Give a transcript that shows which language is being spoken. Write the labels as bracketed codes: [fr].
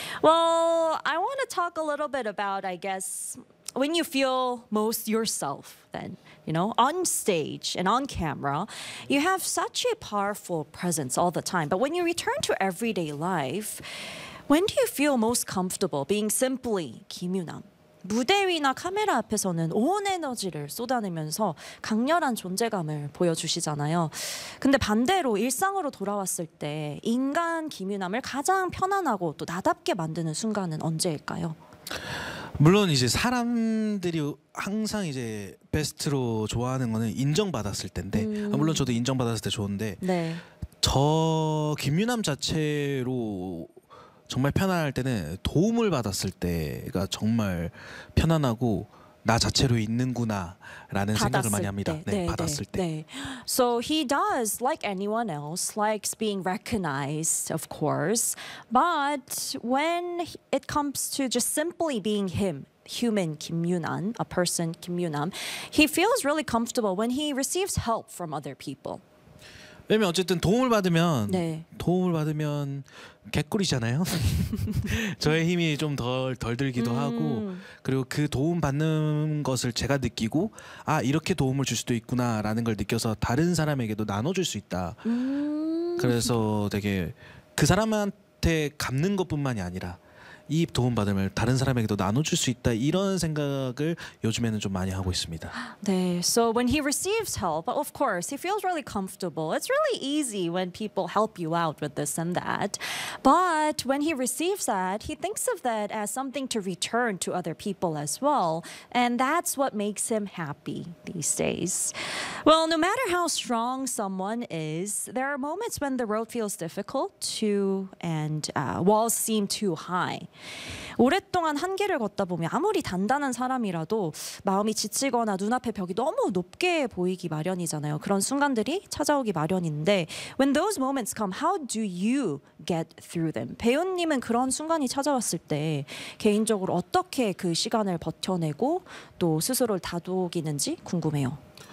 [en] Well, I want to talk a little bit about, I guess, when you feel most yourself then. You know, on stage and on camera, you have such a powerful presence all the time. But when you return to everyday life, when do you feel most comfortable being simply 김유남? [ko] 무대 위나 카메라 앞에서는 온 에너지를 쏟아내면서 강렬한 존재감을 보여주시잖아요. 근데 반대로 일상으로 돌아왔을 때 인간 김유남을 가장 편안하고 또 나답게 만드는 순간은 언제일까요? 물론 이제 사람들이 항상 이제 베스트로 좋아하는 거는 인정받았을 텐데 물론 저도 인정받았을 때 좋은데 네. 저 김유남 자체로 정말 편안할 때는 도움을 받았을 때가 정말 편안하고 나 자체로 있는구나라는 생각을 많이 합니다. 때. 네, 네, 받았을 네. 때. [en] 네. So he does like anyone else, likes being recognized, of course. But when it comes to just simply being him, human Kim Yunan, a person Kim Yunam, he feels really comfortable when he receives help from other people. [ko] 왜냐면 어쨌든 도움을 받으면 네. 도움을 받으면 개꿀이잖아요. 저의 힘이 좀 덜 들기도 하고 그리고 그 도움 받는 것을 제가 느끼고 아 이렇게 도움을 줄 수도 있구나라는 걸 느껴서 다른 사람에게도 나눠줄 수 있다. 그래서 되게 그 사람한테 갚는 것뿐만이 아니라 이 도움받음을 다른 사람에게도 나눠줄 수 있다 이런 생각을 요즘에는 좀 많이 하고 있습니다. [en] 네, so when he receives help, of course, he feels really comfortable. It's really easy when people help you out with this and that. But when he receives that, he thinks of that as something to return to other people as well. And that's what makes him happy these days. Well, no matter how strong someone is, there are moments when the road feels difficult too and walls seem too high. [ko] 오랫동안 한 길을 걷다 보면 아무리 단단한 사람이라도 마음이 지치거나 눈앞에 벽이 너무 높게 보이기 마련이잖아요. 그런 순간들이 찾아오기 마련인데 [en] When those moments come, how do you get through them? [ko] 배우님은 그런 순간이 찾아왔을 때 개인적으로 어떻게 그 시간을 버텨내고 또 스스로를 다독이는지 궁금해요.